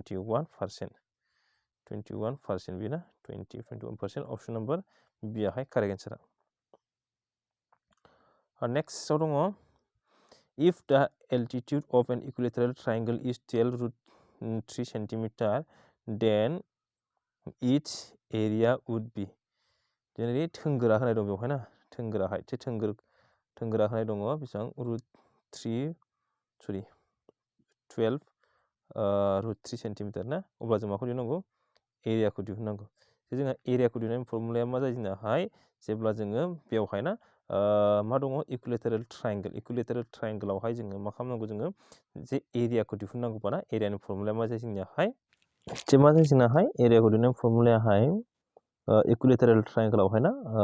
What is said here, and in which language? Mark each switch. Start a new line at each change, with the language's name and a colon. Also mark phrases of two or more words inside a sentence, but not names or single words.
Bodo: 21% बेना 21%
English: option number
Bodo: बियाहाय
English: correct answerआ
Bodo: नेक्स्टआव दङ
English: if the altitude of an equilateral triangle is 12√3 cm then its area would be
Bodo: जेरै थोंगोरा होनाय दं बेवहाय ना थोंगोरा होनाय दङ बेसेबां √3 सेन्टिमिटार ना अब्ला जों माखौ दिहुननांगौ एरियाखौ दिहुननांगौ जोंहा एरियाखौ दिहुननायनि फर्मुलाया मा जायो जोंनाहाय जेब्ला जोङो बेवहाय ना मा दङ
English: equilateral triangleआवहाय
Bodo: जोङो मा खालामनांगौ जोङो जे एरियाखौ दिहुननांगौबा ना एरियानि फर्मुलाया मा जायो जोंनियाहाय एरियाखौ दिहुननायनि फर्मुलायाहाय
English: equilateral triangleआवहाय
Bodo: ना